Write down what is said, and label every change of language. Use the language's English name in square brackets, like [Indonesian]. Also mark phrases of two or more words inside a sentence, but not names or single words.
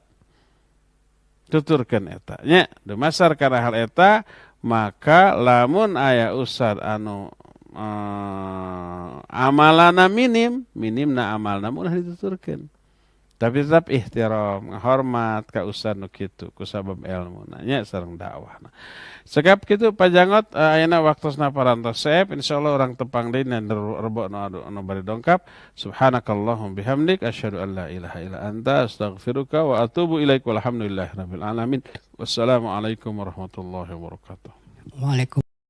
[Sundanese] Tuturkeun eta nya dumasar kana hal eta maka lamun aya ustad anu amalana minimna amalna ulah dituturkeun. Tapi tetap ihtiram, hormat ka ustaz nu kitu ku sabab ilmu nya sareng dakwah. Sekap kitu pajangot ayeuna waktosna parantos saep insyaallah urang tepang deui na rebo nu bari dongkap. [Arabic] سبحانك اللهم وبحمدك أشهد أن لا إله إلا أنت أستغفرك وأتوب إليك والحمد لله رب العالمين. والسلام عليكم ورحمة الله وبركاته. Waalaikumsalam.